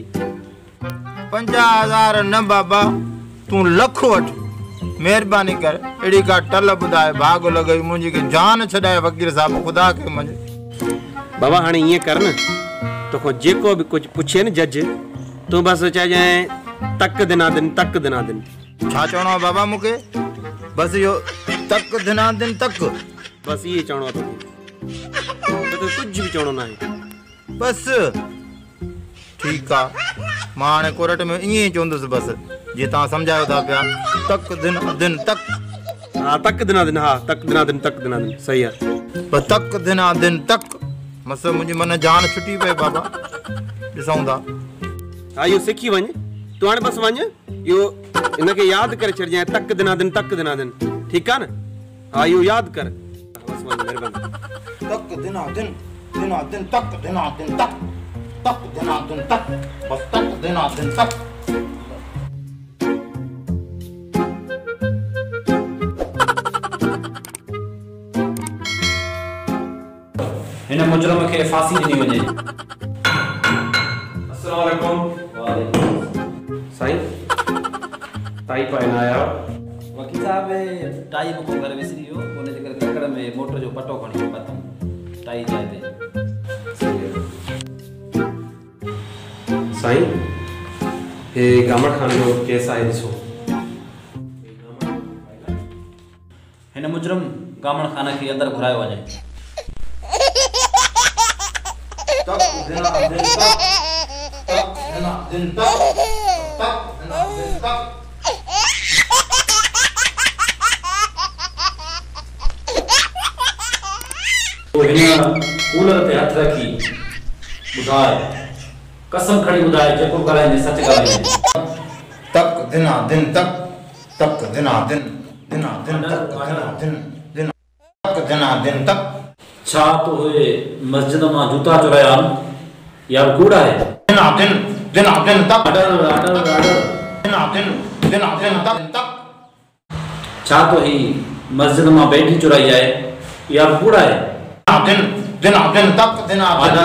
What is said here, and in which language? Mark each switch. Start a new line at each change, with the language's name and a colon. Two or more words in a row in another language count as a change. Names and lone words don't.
Sindhi: 50,000 न बाबा तूं लख वठ महिरबानी कर। अहिड़ी का टल ॿुधाए भाग लॻई मुंहिंजी के जान छॾाए वकील साहब ख़ुदा खे मञ। बाबा हाणे ईअं कर न तोखां जेको बि कुझु पुछे न जज तूं बसि चइजांइ तक दिना दिन तक दिना दिन। छा चवणो आहे बाबा मूंखे? बसि इहो तक दिना दिन तक बसि इहे चवणो आहे तोखे कुझु बि चवणो न आहे बसि। ठीकु आहे मां हाणे कोर्ट में ईअं ई चवंदुसि बसि जीअं तव्हां सम्झायो था पिया तक दिना दिन तक। हा तक दिना दिन हा तक दिना दिन तक दिना दिन सही आहे बसि तक दिना दिन तक। मस मुंहिंजी मन जान छुटी पई बाबा। ॾिसूं था। हा इहो सिखी वञ तूं हाणे बसि वञ इहो हिनखे यादि करे छॾिजांइ तक दिना दिन ठीकु आहे न। हा इहो यादि कर बसि वञ महिरबानी। तक दिना दिन तक दिना दिन तक तक दिना दिन तक बस तक दिना दिन तक। हिन मुजरम खे फांसी ॾिनी वञे।
Arabic: السلام عليكم. वालेकुम
Sindhi: साईं ताई पाए न आया वकील साहब टाई मूंखे घर विसरी वियो उन जे करे ककड़ में मोटर जो पटो खणी पतम टाई जाइ ते। साईं हे गामड़ खान जो केस आहे ॾिसो। हिन मुजरम गामड़ खान खे अंदर घुरायो वञे। तक दिना दिन तक तक दिना दिन तक तक दिना दिन तक। तो हिन कूलर ते हथ रखी ॿुधाए कसम खणी ॿुधाए जेको ॻाल्हाईंदे सच ॻाल्हाईंदे। तक दिना दिन तक तक दिना दिन दिना दिन तक दिना दिन दिन तक दिना दिन तक। छा तो हुए मस्जिद मां जूता चुराया या कूड़ा है? दिना दिन तक ऑर्डर दिना दिन तक। छा तो ही मस्जिद मां बैटरी चुराई जाए या कूड़ा है? दिना दिन तक दिना दिन तक।